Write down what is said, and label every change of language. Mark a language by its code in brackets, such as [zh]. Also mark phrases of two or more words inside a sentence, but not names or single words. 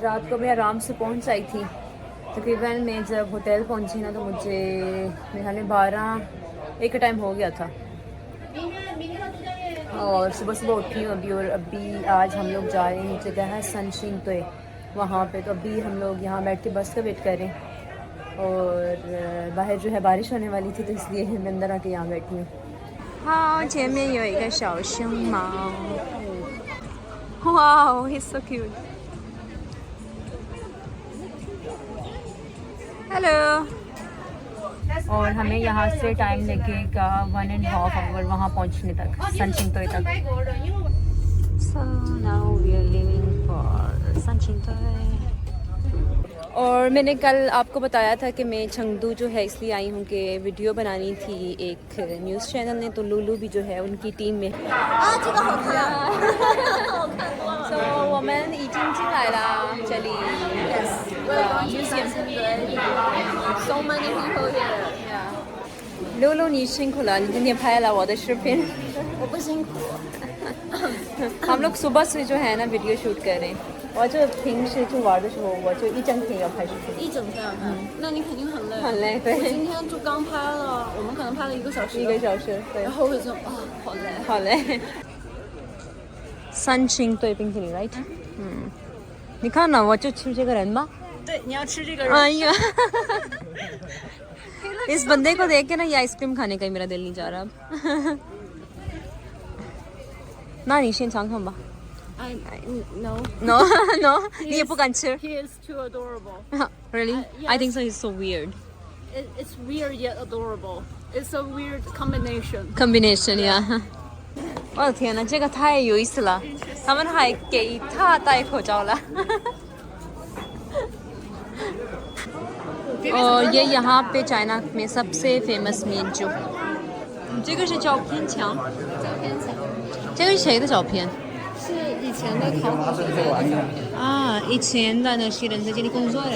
[hi] रात को मैं आराम से पहुंच आई थी। तकरीबन मैं जब होटल पहुंची ना तो मुझे मेरे ख्याल में 12-1 का टाइम हो गया था और सुबह सुबह उठी हूँ अभी। और अभी आज हम लोग जा रहे हैं, जगह है सनशिन तो वहाँ पे। तो अभी हम लोग यहाँ बैठ के बस का वेट कर रहे हैं और बाहर जो है बारिश होने वाली थी, तो इसलिए मैं अंदर आके यहाँ बैठी हूँ। हाँ, [zh] 前面有一个小熊猫。 [en] Wow, he's so cute. Hello. [hi] और हमें यहाँ से टाइम लगेगा 1.5 आवर वहाँ पहुँचने तक, सनशिनतोई तक। [en] So now we are leaving for सनशिनतोई। [hi] और मैंने कल आपको बताया था कि मैं चंगदू जो है इसलिए आई हूँ कि वीडियो बनानी थी एक [en] news channel [hi] ने, तो लूलू भी जो है उनकी टीम में। [zh] So 我们已经进来了这里。Yes. [en] So many people here. Yeah. [zh] 露露你辛苦了，你今天拍了我的视频。我不辛苦。 [hi] हम लोग सुबह से जो है ना [en] video shoot [hi] कर रहे हैं， [zh] 我就平时就玩的时候，我就一整天要拍视频。一整天要拍，那你肯定很累。很累，对。我今天就刚拍了，我们可能拍了1个小时。 1个小时，对。然后我就好累。好累。सनशिनतोई冰淇淋 right？你看呢，我就吃这个人吗？对，你要吃这个人。 [hi] 哎呀，इस बंदे को देख के ना ये आइसक्रीम खाने का ही मेरा दिल नहीं जा रहा अब। [zh] 那你先尝尝吧。 [en] No. No, no， [zh] 你也不敢吃。 [en] He is too adorable. Really? Yes. I think so. He's so weird. It's weird yet adorable. It's a weird combination. Combination 呀。 [zh] 我的天呐，这个太有意思了！他们还给他戴口罩了。 [hi] और ये यहाँ पे चाइना में सबसे फेमस मीट जो [zh] 这个是照片墙，这个是谁的照片？是以前的考古学家的照片。啊，以前的那些人在这里工作人。